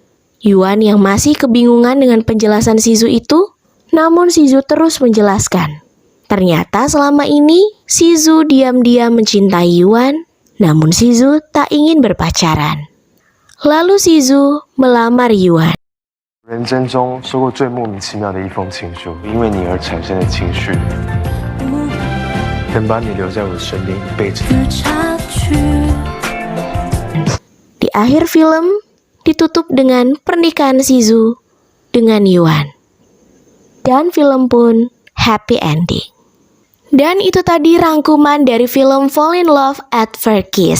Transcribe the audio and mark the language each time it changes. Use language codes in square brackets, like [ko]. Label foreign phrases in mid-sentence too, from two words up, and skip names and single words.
[id] Yuan yang masih kebingungan dengan penjelasan Shizu itu, namun Shizu terus menjelaskan. Ternyata selama ini Shizu diam-diam mencintai Yuan, namun Shizu tak ingin berpacaran. Lalu Shizu melamar Yuan. [zh] 人生中收过最莫名其妙的一封情书，因为你而产生的情绪，能把你留在我身边一辈子。 [id] Di akhir film ditutup dengan pernikahan Shizu dengan Yuan. Dan film pun [en] happy ending. [id] Dan itu tadi rangkuman dari film Fall in Love at First Kiss.